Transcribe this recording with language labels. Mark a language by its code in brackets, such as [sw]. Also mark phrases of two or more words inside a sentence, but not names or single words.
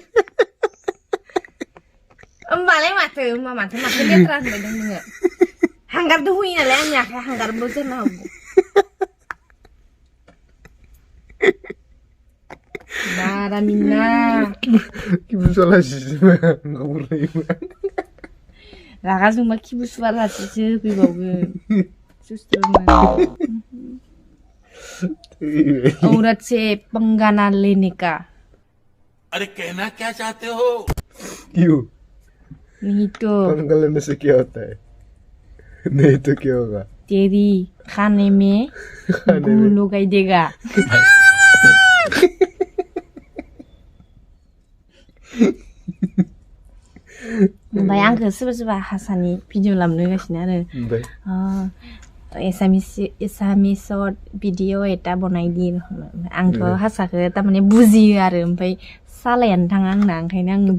[brx] होमबालाय माथो लेथ्रा होनबायदों नोङो हांगारदो होयो नालाय आंनि आखाइया हांगारबो जानो हागौ बारा मिना खिबु सुवालासेसो रागा जोंबा खिबु सुवालासेसो होफैबावगोन [hi] औरत से पंगा ना लेने का अरे कहना क्या चाहते हो क्यों नहीं तो पंगा लेने से क्या होता है नहीं तो क्या होगा तेरी खाने में गू लगाई देगा [brx] ओमफ्राय आंखौ सोरबा सोरबा हारसानि भिडिअ लाबोनो होगासिनो आरो एसामिसत भिडिअ एटा बनायदि आंथ' हारसाखौ थारमाने बुजियो आरो ओमफ्राय सालायानो थाङा आंना ओंखायनो आङो